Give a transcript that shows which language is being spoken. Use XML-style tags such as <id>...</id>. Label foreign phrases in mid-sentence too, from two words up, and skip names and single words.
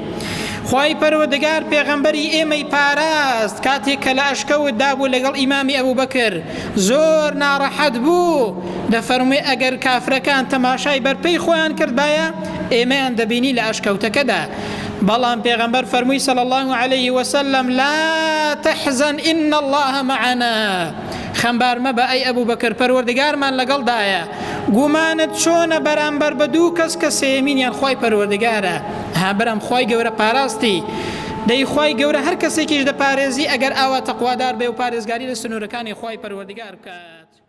<ckb>خوای پەروەردگار پێغەمبەری ئێمەی پاراست کاتێک کە لە ئەشکەوت دابوو لەگەڵ ئیمامی ئەبوبەکر زۆر ناڕەحەت بوو دەفەرموێ ئەگەر کافرەکان تەماشای بەرپەی خۆیان کردبایە ئێمەیان دەبینی لە ئەشکەوتەکەدا. بەڵام پێغەمبەر فەرمووی</ckb> <ar>صلی الله عليه وسلم لا تحزن إن الله معنا</ar> <ckb>خەمبار مەبە ئەی ئەبوبەکر پەروەردگارمان لەگەڵدایە. گومانت چۆنە بەرامبەر بە دوو کەس کە سێمینیان خوای پەروەردگارە. ها بەرام خوای گەورە پاراستی دەی خوای گەورە هەر کەسێکیش دەپارێزی ئەگەر ئاوا تەقوادار بێ و پارێزگاری لە سنوورەکانی خوای پەروەردگار بکات.</ckb>